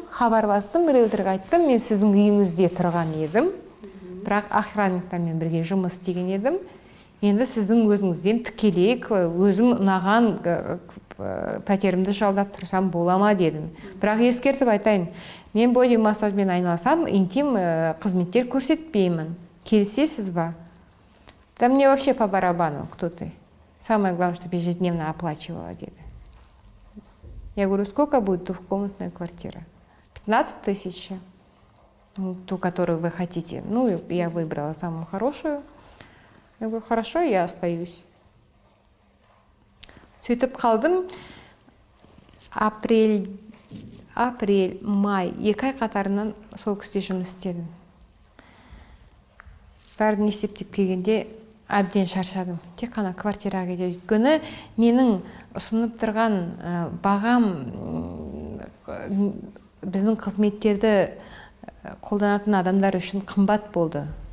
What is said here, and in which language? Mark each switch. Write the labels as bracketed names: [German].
[Kazakh] Хабарластым, риэлторға айттым, мен сіздің үйіңізде тұрған едім, бірақ охранниктармен бірге жұмыс істеген едім. Енді сіздің өзіңізден тікелей өзім ұнаған пәтерімді жалдап тұрсам бола ма дедім. Бірақ ескертіп айтайын, мен боди массажбен айналасам, интим қызметтер көрсетпеймін. Келісесіз ба? [Russian] Да мне вообще по барабану, кто ты. Самое главное, чтобы ежедневно оплачивала, [Kazakh] деді. [Russian] Я говорю, сколько будет двухкомнатная квартира? 15 000. Ту, которую вы хотите. Ну, я выбрала самую хорошую. Я говорю, хорошо, я остаюсь. [Kazakh] Сөйтіп қалдым. Апрель, май, 2 ай қатарынан сол кісіде жұмыс істедім. Бәрін есептеп келгенде әбден шаршадым. Тек қана квартираға кетеді. Өйткені менің ұсынып тұрған бағам біздің қызметтерді қолданатын адамдар үшін қымбат болды.